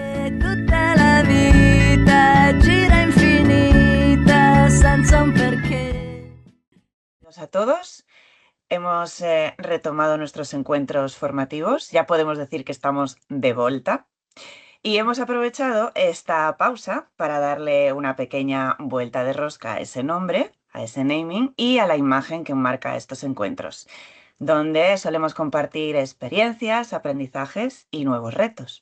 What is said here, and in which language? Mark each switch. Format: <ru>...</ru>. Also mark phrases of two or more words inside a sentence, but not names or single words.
<it>Tutta la vita gira infinita senza un perché.</it> <es>A todos, hemos retomado nuestros encuentros formativos, ya podemos decir que estamos de vuelta y hemos aprovechado esta pausa para darle una pequeña vuelta de rosca a ese nombre, a ese naming y a la imagen que marca estos encuentros, donde solemos compartir experiencias, aprendizajes y nuevos retos.</es>